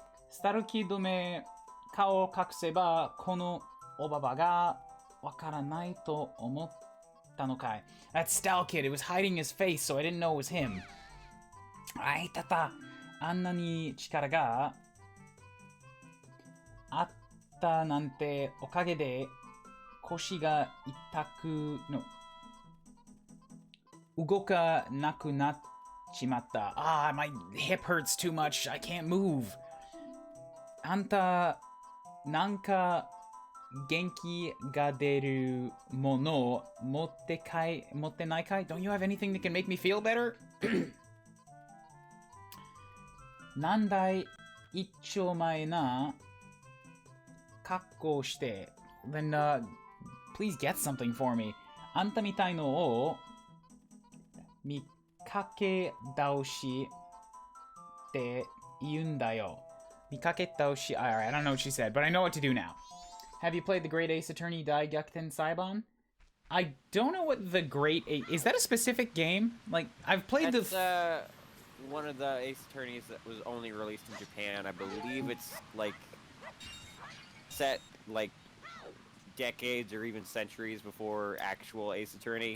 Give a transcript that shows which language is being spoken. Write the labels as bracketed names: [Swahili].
[Japanese] スタルキ止め顔を隠せばこのおばばがわからないと思ったのかい。 [English] That Stal kid, it was hiding his face, so I didn't know it was him. [Japanese] あいたた、あんなに力があったなんておかげで腰が痛くの動かなくなっちまった。 [English] Ah, my hip hurts too much. I can't move. [Japanese] あんた、なんか元気が出るもの持ってないかい [English] Don't you have anything that can make me feel better? [Japanese] なんだい一丁前な格好して [English] Then, please get something for me. [Japanese] あんたみたいのを見かけ倒しって言うんだよ。見かけ倒し [English] Alright, I don't know what she said, but I know what to do now. Have you played the Great Ace Attorney Dai Gyakuten Saiban? I don't know what the Great Ace... Is that a specific game? Like, I've played That's, one of the Ace Attorneys that was only released in Japan. I believe it's, like, set, like, decades or even centuries before actual Ace Attorney.